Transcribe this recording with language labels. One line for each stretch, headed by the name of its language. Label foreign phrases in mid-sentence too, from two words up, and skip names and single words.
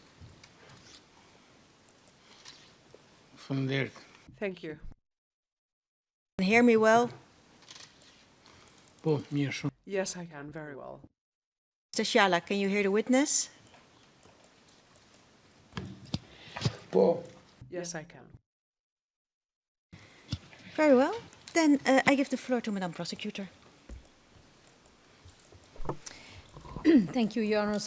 English: From there. Thank you. Can you hear me well?
Albanian: Po, mirë shumë.
English: Yes, I can very well. Mr. Shala, can you hear the witness? Yes, I can. Very well. Then I give the floor to Madam Prosecutor. Thank you, Your Honors.